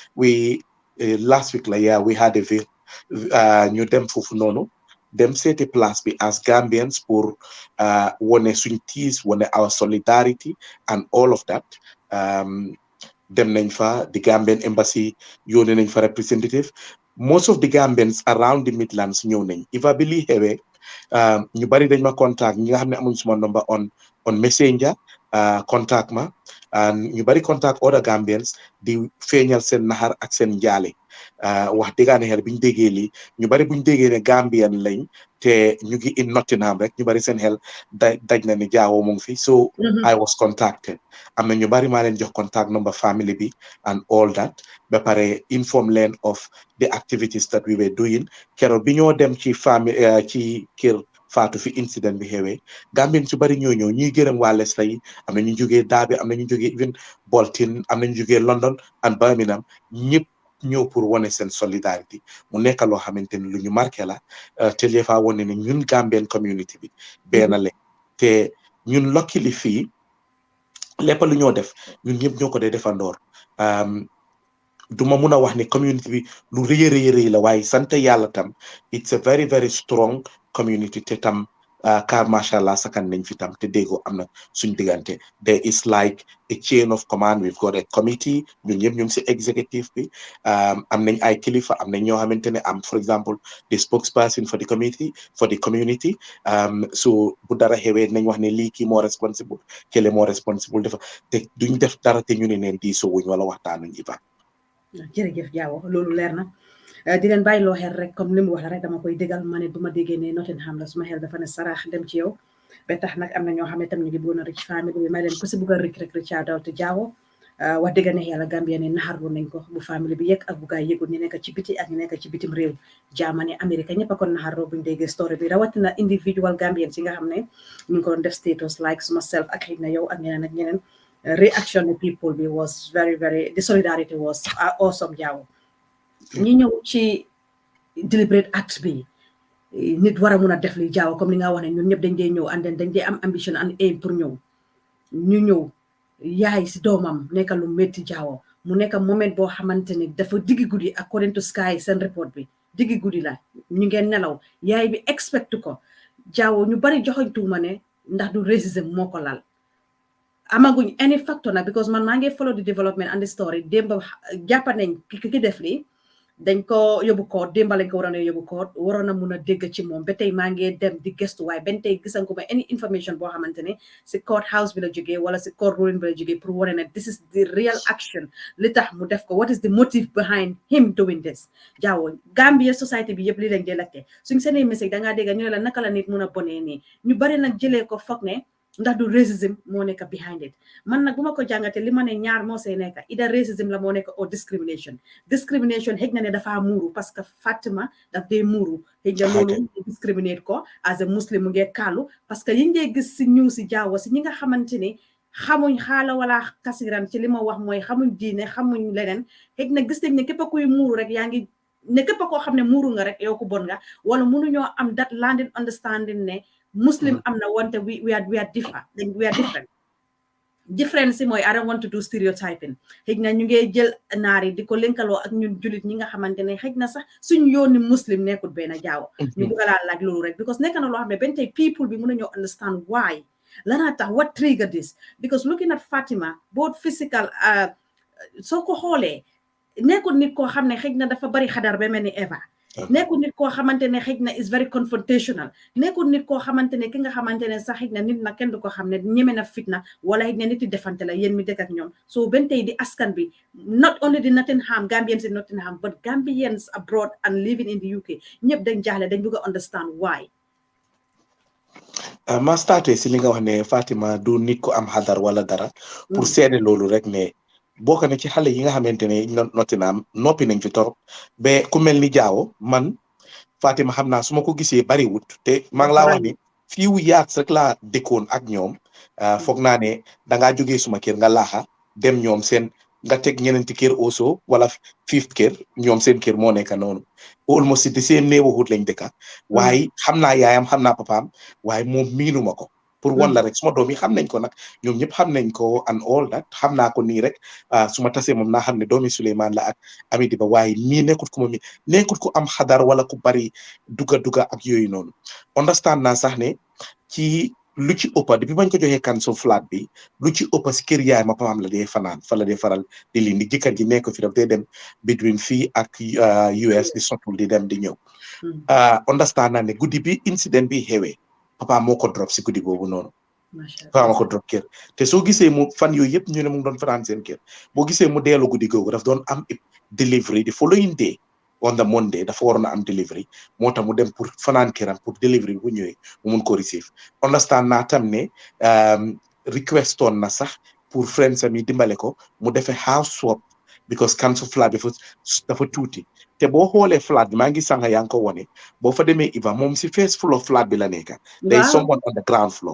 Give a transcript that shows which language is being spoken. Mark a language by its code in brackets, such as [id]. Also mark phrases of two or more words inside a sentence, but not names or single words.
[en] we had a [wo] ñu dem foofu noonu dem seeti place bi [en] as Gambians [wo] pour wone suñ tiis wone [en] our solidarity and all of that [wo] dem nañ fa [en] the Gambian embassy [wo] yónnee nañ fa representative [en] most of the Gambians around the Midlands [wo] ñëw nañ iva bi lii xewee ñu bari dañ ma contact ñi nga xam ne amuñ suma number [en] on messenger [wo] contact ma ñu bari [en] contact other Gambians [wo] di feeñal seen naxar ak seen njaale wax dëggaane xel biñu déggee lii ñu bari buñu déggee ne Gambian lañ te ñu ngi [en] in Nottingham [wo] rek ñu bari seen xel daj na ni jaawoo mu ngi fi [en] so I was contacted [wo] am na ñu bari maa leen jox [en] contact number [wo] family bi [en] and all that [wo] ba pare inform leen [en] of the activities that we were doing [wo] keroog bi ñoo dem ci famille ci kër faatu fi incident bi xewee Gambien su bari ñoo ñëw ñuy gërëm waa Leicester yi am na ñu jógee Derby am na ñu jógee [en] even Bolton [wo] am na ñu jógee [en] London and Birmingham [wo] ñëpp ñëw pour wane seen solidarité mu nekk loo xamante ni lu ñu marqué la te li fa wane ne ñun Gambien community bi benn la te ñun luckily fii lépp lu ñoo def ñun ñëpp ñoo ko dee defandoor duma mun a wax ne community bi lu rëy la waaye sant yàlla tam [en] it's a very very strong community [wo] te tam car [ar] ما شاء الله [wo] sakan nañ fi tam te déggoo am na suñ diggante [en] there is like a chain of command we've got a committee [wo] ñun ñëpp ñu ngi si executive bi am nañ ay kilifa am nañ ñoo xamante ne am [en] for example the spokesperson for the community [wo] so bu dara xewee nañ wax ne lii kii moo responsible kële moo responsible dafa te duñ def dara te ñu ne neen diisoo wuñ wala waxtaanuñ Iba. jërëjëf Jaawo loolu leer na di leen bàyyi loo xel rek comme li mu wax rek dama koy dégal ma ne bu ma déggee ne Nottingham la suma xel dafa ne saraax dem ci yow ba tax nag am na ñoo xam ne tam ñu ngi bëggoon a rëcc famille bi may leen ku si bëgg a rëcc rek rëcc daw te Jaawo wax dëgg ne yàlla Gambia ne naxarlu nañ ko bu famille bi yëg ak bu gaay yëgul ñu nekk ci biti ak ñu nekk ci bitim réew Germany Amérique ñëpp a ko naxarloo buñ déggee story bi rawatina [en] individual Gambian [wo] si nga xam ne ñu ngi ko doon def [en] status like [wo] suma self ak xëy na yow ak ñeneen ak ñeneen [en] reaction of people be was very very the solidarity was awesome [wo] Jaawo ñi ñëw ci [en] deliberate act [wo] bi nit war a mun a def li Jaawo comme li nga wax ne ñun ñëpp dañ dee ñëw [en] and then [wo] dañ dee am [en] ambition and aim [wo] pour ñëw ñu ñëw yaay si doomam nekk lu métti Jaawo mu nekk moment boo xamante ne dafa diggi guddi [en] according to Sky [wo] seen report bi diggi guddi la ñu ngeen nelaw yaay bi expect ko Jaawo ñu bari joxoñ tuuma ne ndax du racism moo ko lal amaguñ [en] any factor [wo] nag because man maa ngi follow [en] the development and the story [wo] démba jàppa nañ ki def lii dañ ko yóbbu koot démba lañ ko waroon a yóbbu koot waroon a mun a dégg ci moom ba tey maa ngi dem di gëstu waaye benn tey gisan ko ma [en] any information [wo] boo xamante ne si [en] court house [wo] bi la jógee wala si [en] court ruling [wo] bi la jógee pour wane ne [en] this is the real action [wo] li tax mu def ko [en] what is the motive behind him doing this [wo] Jaawo Gambia society bi yëpp li lañ dee laajte suñ seenee message dangaa dégg ñu ne la naka la nit mun a bonee nii ñu bari nag jëlee ko foog ne ndax du racism moo nekk [en] behind it [wo] man nag bu ma ko jàngatee li ma ne ñaar moo see nekk [en] either racism [wo] la moo nekk or discrimination xëj na ne dafa muuru [fr] parce que [wo] Fatima daf dee muuru xëj na loolu discriminate ko [en] as a muslim [wo] mu ngee kaalu [fr] parce que [wo] yi ngee gis si ñëw si Jaawo si ñi nga xamante ne xamuñ xaala wala kasiran ci li ma wax mooy xamuñ diine xamuñ leneen xëj na gis nañ ne képp kuy muuru rek yaa ngi ne képp koo xam ne muuru nga rek yow ko bon nga wala mënuñoo am [en] that landing understanding [wo] ne Muslim am na wante [en] we are different [wo] difference si mooy [en] I don't want to do stereotyping [wo] xëj na ñu ngi jël naar yi di ko lëkkaloo ak ñun julit ñi nga xamante ne xëj na sax suñ yooni muslim nekkul benn Jaawo ñu bëgg laa laaj loolu rek because nekk na loo xam ne benn tey people bi mën nañoo [en] understand why [wo] lanaa tax [en] what trigger this because looking at Fatima both physical [wo] soo ko xoolee nekkul nit koo xam ne xëj na dafa bari xadar ba mel ni Eva nekkul nit koo xamante ne xëj na [en] is very confrontational [wo] nekkul nit koo xamante ne ki nga xamante ne sax xëj na nit na kenn du ko xam ne ñeme na fitna wala xëj na nit yi defante la yéen mi dëkk ak ñoom so benn tey di askan bi [en] not only [wo] di Nottingham [en] Gambians in Nottingham but Gambians abroad and living in the UK [wo] ñëpp dañ jaaxle dañ bëgg a [en] understand why [wo] ma starté si li nga wax ne Fatima du nit ko am xadar wala dara pour seede loolu rek ne bokk na ci xale yi nga xamante ne Nottingham noppi nañ fi torop ba ku mel ni Jaawo man Fatima xam naa su ma ko gisee bariwut te maa ngi laa wax ni fiiwu yaat rek laa dëkkoon ak ñoom foog naa ne dangaa jógee suma kër nga laaxa dem ñoom seen nga teg ñeneenti kër also wala fifth kër ñoom seen kër moo nekk noonu almost di seen neighborhood lañ dëkka waaye xam naa yaayam xam naa papaam waaye moom miinuma ko pour wan la rek suma doom yi xam nañ ko nag ñoom ñëpp xam nañ ko [en] and all that [wo] xam naa ko nii rek suma tasee moom naa xam ne doomi Souleymane la ak Amady Ba waaye mii nekkut ko moom nekkut ko am xadar wala ku bari duga ak yooyu noonu understand naa sax ne ci lu ci ëppa depuis bañ ko joxee [en] council flat [wo] bi lu ci ëppa si kër yaay ma papaam la dee fanaan fa la dee faral di lindi jëkkër ji nekk fi daf dee dem between fii ak US di sotul di dem di ñëw understand naa ne guddi bi incident bi xewee papa moo ko drop si guddi boobu noonu papa moo ko drop kër te soo gisee mu fan yooyu yëpp ñu ne mu ngi doon fanaan seen kër boo gisee mu deelu guddi googu daf doon am delivery [en] the following day on the Monday [wo] dafa waroon a am delivery moo tax mu dem pour fanaan këram pour delivery bu ñëwee mu mun ko receive understand naa tam ne request on na sax pour friends am yi dimbale ko mu defee [en] house swap [wo] because [en] council flat [wo] bi dafa tuuti te boo xoolee flat bi maa ngi sànga yaa ngi ko wone boo fa demee Iva moom si [en] first floor [wo] flat bi la nekka [en] there is someone on the ground floor